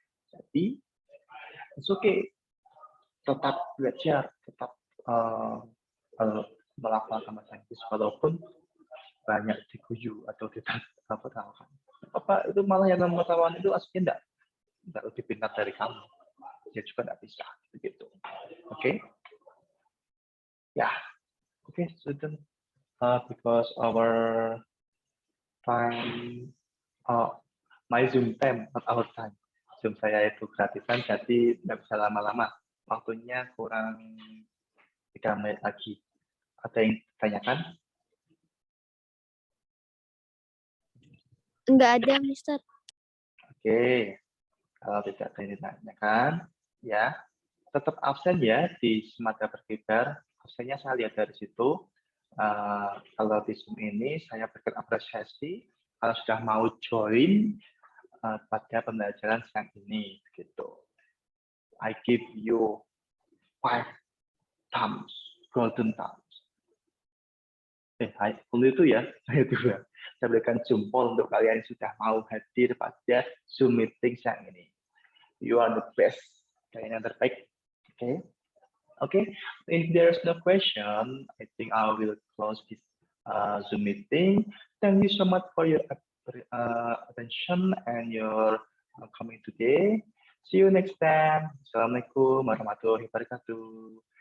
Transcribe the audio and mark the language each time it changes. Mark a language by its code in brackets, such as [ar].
[id] Jadi, [en] it's okay. [id] Tetap belajar, tetap melafalkan bahasa Inggris, walaupun banyak diguyu atau tidak terapkan. Apa itu malah yang mengetahuan itu aslinya enggak lebih pintar dari kamu. Dia juga enggak bisa begitu. Oke? Ya. [en] Okay, student, because our time, my Zoom time, not our time. [id] Zoom saya itu gratisan, jadi nggak bisa lama-lama. Waktunya kurang 3 menit lagi. Ada yang ditanyakan? Enggak ada, Mister. Oke, kalau tidak ada yang ditanyakan, ya tetap absen ya di Semada Berkibar. Absennya saya lihat dari situ. Kalau di Zoom ini saya berikan apresiasi kalau sudah mau join pada pembelajaran siang ini, gitu. [en] I give you 5 thumbs, golden thumbs. [id] Itu ya, saya juga. Saya berikan jempol untuk kalian yang sudah mau hadir pada Zoom meeting siang ini. [en] You are the best. [id] Kalian yang terbaik. [en] Okay. Okay. If there's no question, I think I will close this Zoom meeting. Thank you so much for your attention and your coming today. See you next time. Assalamualaikum warahmatullahi wabarakatuh.